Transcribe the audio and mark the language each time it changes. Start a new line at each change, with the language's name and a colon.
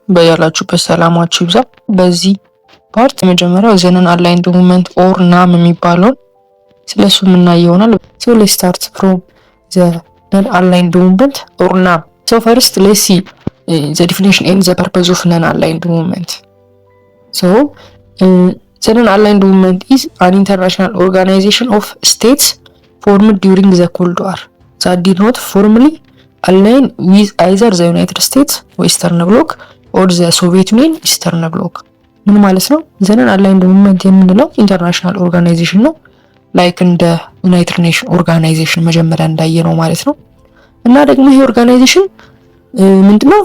Amharic: በያላችሁበት ሰላማችሁ ይብዛ። በዚህ ፓርት የመጀመሪያው ዘነን አላይንድ ሙቭመንት ኦር ናም የሚባለውን ስለሱ የምናየው ይሆናል። So let's start from the non-aligned movement or NAM.
English: So first let's see the definition and the purpose of non-aligned movement. So the non-aligned movement is an international organization of states formed during the Cold War that did not formally align with either the United States Western Bloc or the Soviet Union Eastern Bloc.
Amharic: ምን ማለት ነው? ዘነን አላይንድ ሙቭመንት የምንለው ኢንተርናሽናል ኦርጋናይዜሽን ነው። ላይክ እንደ ዩናይትድ ኔሽን ኦርጋናይዜሽን መጀመሪያ እንዳየነው ማለት ነው። እና ደግሞ ይሄ ኦርጋናይዜሽን ምንድነው?